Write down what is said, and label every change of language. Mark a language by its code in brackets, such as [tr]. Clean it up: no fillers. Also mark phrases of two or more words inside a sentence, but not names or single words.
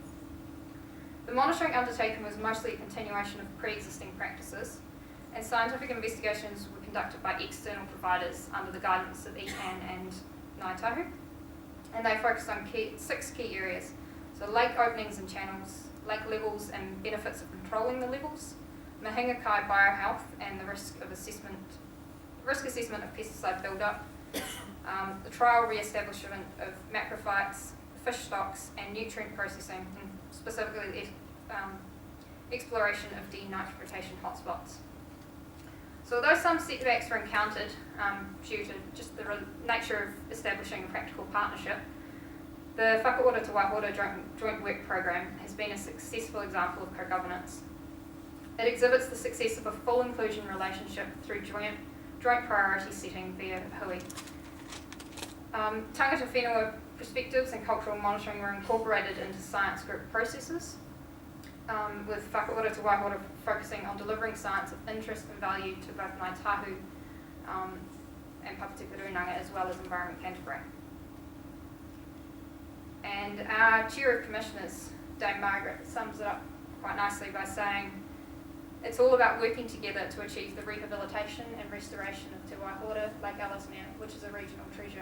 [en] The monitoring undertaken was mostly a continuation of pre-existing practices, and scientific investigations were conducted by external providers under the guidance of ECAN and Ngāi Tahu, and they focused on 6 key areas. So lake openings and channels, lake levels and benefits of controlling the levels, [mi] mahinga kai [en] biohealth and the risk assessment of pesticide buildup, the trial re-establishment of macrophytes, fish stocks and nutrient processing, and specifically the exploration of denitrification hotspots. So although some setbacks were encountered due to just the nature of establishing a practical partnership, the Whakaora Te Waihora Joint Work Programme has been a successful example of co-governance. It exhibits the success of a full inclusion relationship through joint priority setting via hui. [mi] Tangata whenua [en] perspectives and cultural monitoring were incorporated into science group processes, with Whakaora Te Waihora focusing on delivering science of interest and value to both Ngāi Tahu and Papatipu Rūnanga, as well as Environment Canterbury. And our Chair of Commissioners, Dame Margaret, sums it up quite nicely by saying, it's all about working together to achieve the rehabilitation and restoration of Te Waihora Lake Ellesmere, which is a regional treasure.